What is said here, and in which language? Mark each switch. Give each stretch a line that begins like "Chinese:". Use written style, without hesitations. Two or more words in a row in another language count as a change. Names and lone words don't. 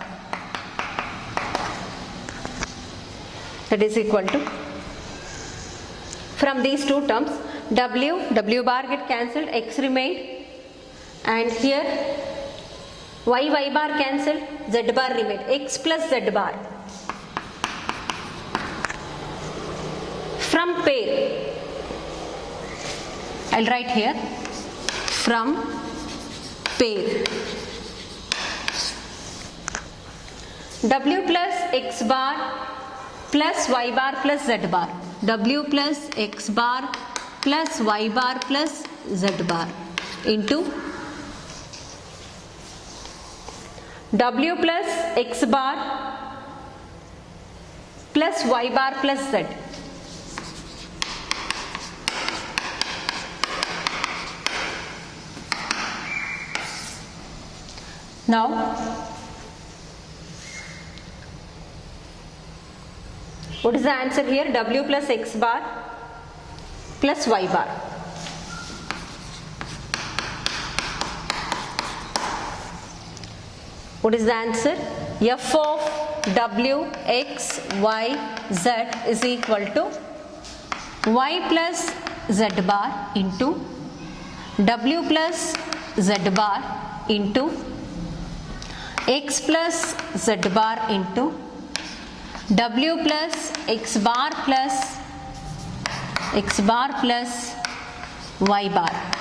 English: that is equal to, from these two terms, w bar get cancelled, x remained, and here y bar cancelled, z bar remained, x plus z bar. From pair, I'll write here, from pair, w plus x bar plus y bar plus z bar, w plus x bar plus y bar plus z bar into w plus x bar plus y bar plus z. Now what is the answer here? W plus x bar plus y bar. What is the answer? F of w, x, y, z is equal to y plus z bar into w plus z bar into x plus z bar into w plus x bar plus y bar.